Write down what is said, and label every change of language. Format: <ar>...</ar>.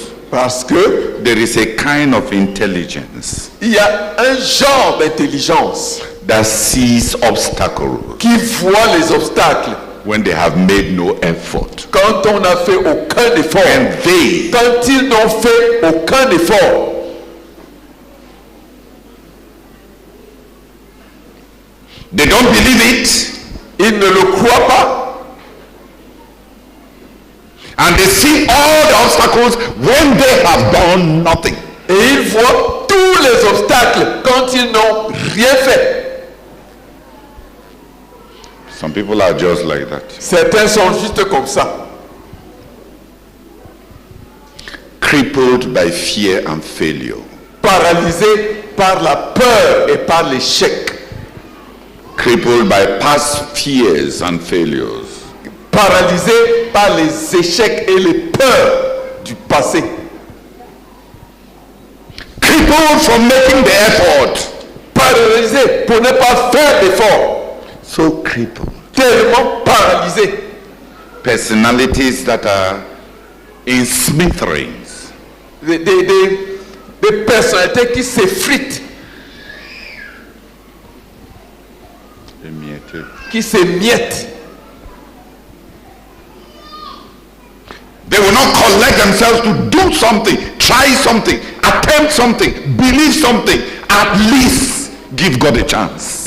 <fr>Parce que</fr> <en>there is a kind of intelligence</en> <fr>Il y a un genre d'intelligence</fr> <en>that sees obstacles</en> <fr>qui voit les obstacles</fr> <en>when they have made no effort.</en> <fr>quand on n'a fait aucun effort.</fr> <en>And they</en> <fr>Quand ils n'ont fait aucun effort.</fr> <en>they don't believe it,</en> <fr>Ils ne le croient pas.</fr> <en>and they see all the obstacles when they have done nothing.</en> <fr>Et ils voient tous les obstacles quand ils n'ont rien fait.</fr> <en>Some people are just like that.</en> <fr>Certains sont juste comme ça.</fr> <en>Crippled by fear and failure.</en> <fr>Paralysés par la peur et par l'échec.</fr> <en>Crippled by past fears and failures.</en> <fr>Paralysés par les échecs et les peurs du passé.</fr> <en>Crippled from making the effort.</en> <fr>Paralysés pour ne pas faire d'effort.</fr> <en>So crippled.</en> <fr>Tellement paralysés.</fr> <en>Personalities that are in smithereens.</en> <fr>Des personnalités qui s'effritent, qui s'émiettent.</fr> <en>They will not collect themselves to do something, try something, attempt something, believe something, at least give God a chance.</en>